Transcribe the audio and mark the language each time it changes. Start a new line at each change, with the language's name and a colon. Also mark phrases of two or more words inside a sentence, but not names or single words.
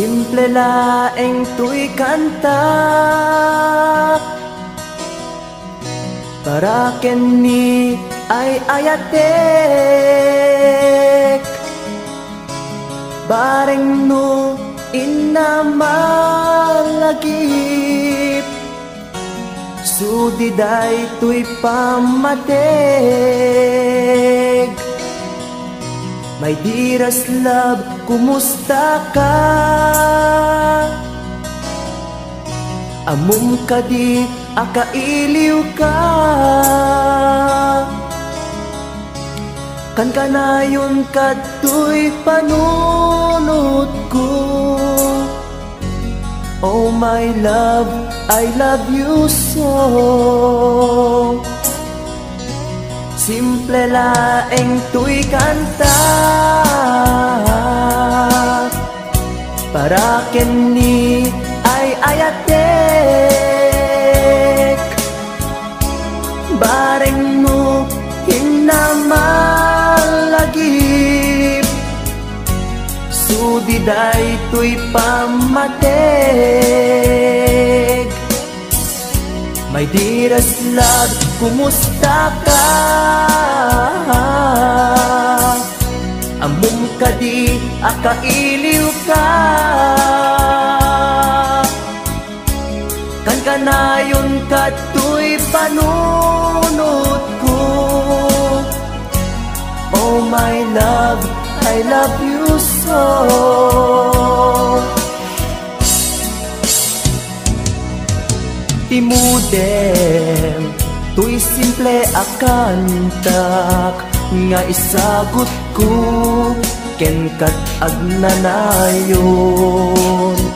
Iloko: Simple laeng tuy kanta para ken ni ay ayatek bareng no inamalagip sudiday tuy pamateg.
English: My dearest love,
Iloko: kumusta ka? Amum ka di akailiw ka. Kan kanayon ka tuy panunod ko.
English: Oh my love, I love you so.
Iloko: Simple laeng tuy kanta para ken ni ay ayatek bareng mo hinamalagip sudiday tuy pamateg.
English: My dearest love,
Iloko: kumusta ka? Amum ka di akailiw ka. Kan kanayon ka tuy panunod ko.
English: Oh my love, I love you so.
Iloko: Timudem, tuy simple akantak nga isagot ko ken kat agnanayon.